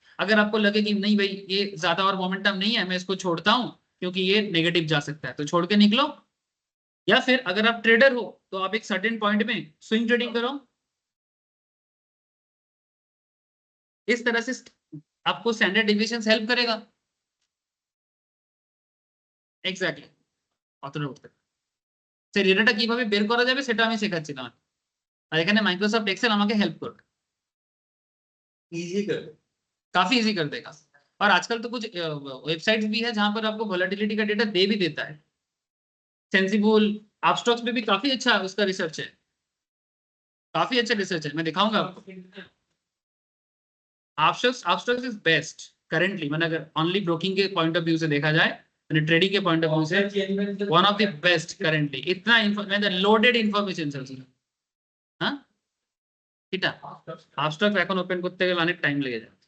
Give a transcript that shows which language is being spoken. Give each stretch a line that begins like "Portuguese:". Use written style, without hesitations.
Hindi: अगर आपको लगे कि नहीं भाई ये ज्यादा और मोमेंटम नहीं है, मैं इसको छोड़ता हूं क्योंकि ये नेगेटिव जा सकता है, तो छोड़ के निकलो। या फिर अगर आप ट्रेडर हो तो आप एक सर्टेन पॉइंट में स्विंग ट्रेडिंग करो। इस तरह से आपको स्टैंडर्ड डिविएशंस हेल्प करेगा।
Bangla: এক্স্যাক্টলি অতটা উঠতে সেই ডেটাটা কিভাবে বের করা যাবে সেটা আমি শেখাচ্ছিলাম, আর এখানে মাইক্রোসফট এক্সেল আমাকে হেল্প করবে,
Hindi: इजी कर काफी इजी कर देगा। और आजकल तो कुछ वेबसाइट्स भी है जहां पर आपको वोलेटिलिटी का डेटा दे भी देता है। सेंसिबल अपस्टॉक्स में भी काफी अच्छा उसका रिसर्च है, काफी अच्छा रिसर्च है, मैं दिखाऊंगा आपको। अपस्टॉक्स इज बेस्ट करेंटली, मतलब अगर ओनली ब्रोकिंग के पॉइंट ऑफ व्यू से देखा जाए, ट्रेडिंग के पॉइंट ऑफ व्यू से one of the best currently.
Bangla: इतना লোডেড ইনফরমেশন আছে। হ্যাঁ এটা আপস্টক্স এখন ওপেন করতে গেলে অনেক টাইম লেগে যায়।